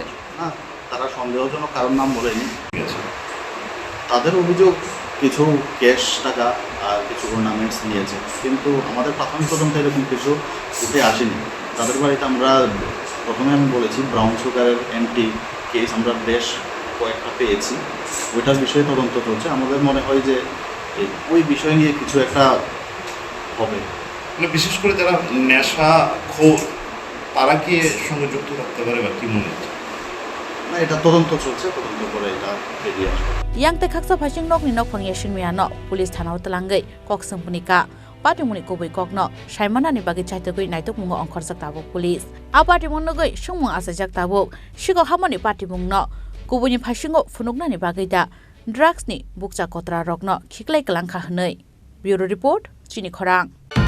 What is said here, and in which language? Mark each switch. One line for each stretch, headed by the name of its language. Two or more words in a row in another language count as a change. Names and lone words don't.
Bangla: না তারা সন্দেহজনক কারোর নাম বলেনি তাদের অভিযোগ কিছু ক্যাশ টাকা আর কিছু অর্নামেন্টস নিয়েছে কিন্তু আমাদের প্রাথমিক তদন্তে এরকম কিছু উঠে আসেনি তাদের বাড়িতে আমরা প্রথমে আমি বলেছি
English: brown sugar empty case
Bangla: আমরা বেশ কয়েকটা পেয়েছি ওইটার বিষয়ে তদন্ত চলছে আমাদের মনে হয় যে ওই বিষয় নিয়ে কিছু একটা হবে মানে বিশেষ করে যারা নেশা খোর তারা কি সঙ্গে যুক্ত থাকতে পারে বা কি মনে হচ্ছে না এটা তদন্ত চলছে তদন্ত করে এটা বেরিয়ে আসবে
Kok Borok: Yang te khaksa phasing nok ni nok phang Yasin Miah no police thana utelangai kok sengpunika party muni koboi kok no saimana ni bagi chaitagoi naitok mungo ongkhor jak tabok police a party monnogoi sungmung asa jak tabok Sikok hamani party mung no koboi ni phasingo phunukna ni bagi da drugs ni bukcha kotra rok no khiklai kalangkha hnei bureau report Chini Khorang